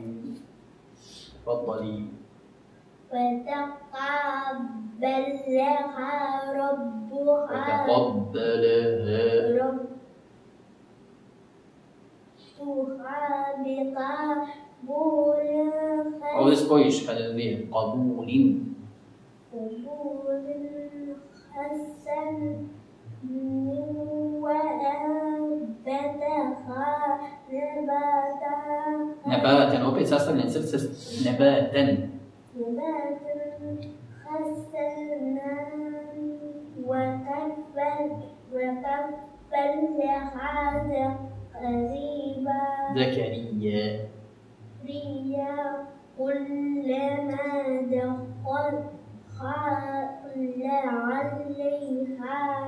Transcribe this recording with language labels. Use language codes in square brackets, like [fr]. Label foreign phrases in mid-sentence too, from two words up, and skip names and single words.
[ar] تفضلي. فتقبلها ربها بقبول [bs] ovdje spojiš kada je dvije. [ar] قبول حسن وأنبتها نباتا, [bs] opet sastavljen srce نباتا حسنا وكفلها زكريا كلما دخل عليها